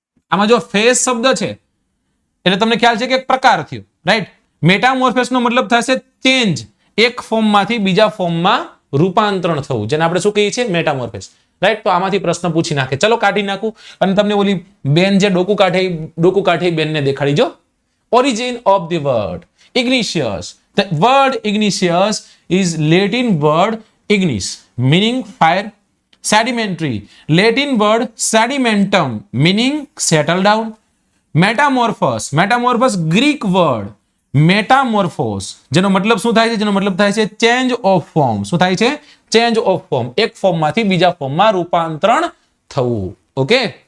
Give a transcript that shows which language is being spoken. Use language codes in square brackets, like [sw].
[gu] આમાં જો ફેઝ શબ્દ છે એટલે તમને ખ્યાલ છે કે એક પ્રકાર થયો, રાઈટ. મેટામોર્ફોસ નો મતલબ થશે ચેન્જ, એક ફોર્મમાંથી બીજા ફોર્મમાં રૂપાંતરણ થવું, જેને આપણે શું કહીએ છીએ? મેટામોર્ફોસ, રાઈટ. તો આમાંથી પ્રશ્ન પૂછી નાખે. ચલો કાઢી નાખું અને તમને ઓલી બેન જે ડોકુ કાઢે બેનને દેખાડી જો. [en] Origin of the word igneous. The word igneous is Latin word ignis, meaning fire. Sedimentary, Latin word sedimentum, meaning settle down. Metamorphos, Greek word metamorphos, [gu] જેનો મતલબ શું થાય છે? જેનો મતલબ થાય છે ચેન્જ ઓફ ફોર્મ. શું થાય છે? Change of form. એક ફોર્મમાંથી બીજા ફોર્મમાં રૂપાંતરણ થવું. ઓકે.